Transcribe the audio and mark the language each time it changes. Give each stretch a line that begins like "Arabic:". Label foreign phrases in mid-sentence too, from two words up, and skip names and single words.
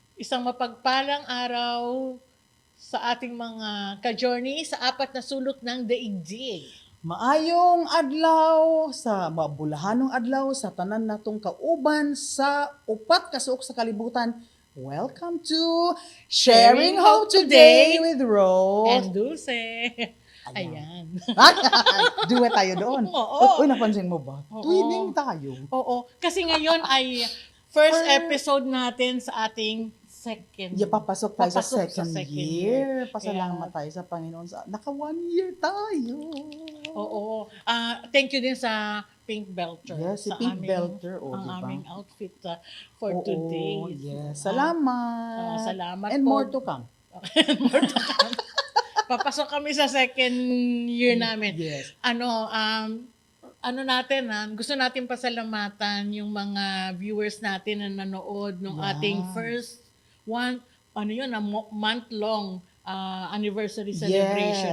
Filipino: Isang mapagpalang araw sa ating mga ka-journey sa apat na sulok ng daigdig.
Cebuano: Maayong adlaw sa mabulahanong adlaw sa tanan natong kauban sa upat ka suok sa kalibutan.
English: Welcome to Sharing Hope Today with And
Filipino: Rose. Dulce. Ayan. Ayan. Duet tayo doon. Oo. Uy, napansin mo ba? Oo.
English: Twinning tayo.
Filipino: Oo. Kasi ngayon ay
English: first episode
Filipino: natin sa ating second. Papasok tayo sa Papasok second year. Pasalamat Kaya- tayo sa Panginoon. Naka 1 year tayo. Oo. Thank you din sa Pink Belter. Yes, si sa Pink Belter, ang diba? aming
English: outfit for
Filipino: Oo, today. yes. Salamat. Salamat And po.
English: more to come.
Filipino: Papasok kami sa second year namin. Yes. Ano natin, gusto natin pasalamatan yung mga viewers natin na nanood ng Yeah. ating
English: first month-long anniversary celebration